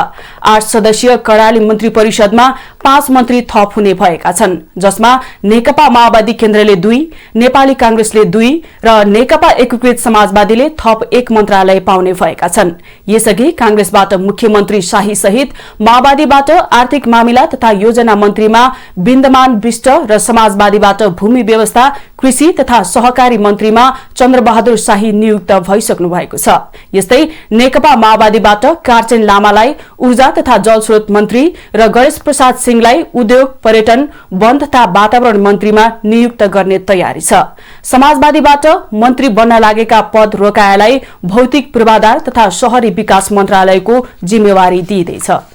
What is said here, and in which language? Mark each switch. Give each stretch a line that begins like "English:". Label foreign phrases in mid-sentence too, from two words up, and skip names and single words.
Nepali: 8 सदस्यीय कर्णाली मन्त्री परिषदमा 5 मन्त्री थप हुने भएका छन्, जसमा नेकपा माओवादी केन्द्रले 2, नेपाली कांग्रेसले 2 र नेकपा एकीकृत समाजवादीले थप 1 मन्त्रालय पाउने भएका छन्। यसअघि कांग्रेसबाट मुख्यमन्त्री शाही सहित माओवादीबाट आर्थिक मामिला तथा योजना मन्त्रीमा बिन्दमान विष्ट र समाजवादीबाट भूमि व्यवस्था, कृषि तथा सहकारी मन्त्रीमा चन्द्रबहादुर शाही नियुक्त भइसक्नु भएको छ। यस्तै नेकपा माओवादीबाट कार्चेन लामालाई ऊर्जा तथा जलस्रोत मन्त्री र गणेश प्रसाद सिंहलाई उद्योग, पर्यटन, वन तथा वातावरण मन्त्रीमा नियुक्त गर्ने तयारी छ। समाजवादीबाट मन्त्री बन्न लागेका पद रोकाएलाई भौतिक पूर्वाधार तथा शहरी विकास मन्त्रालयको जिम्मेवारी दिइदैछ।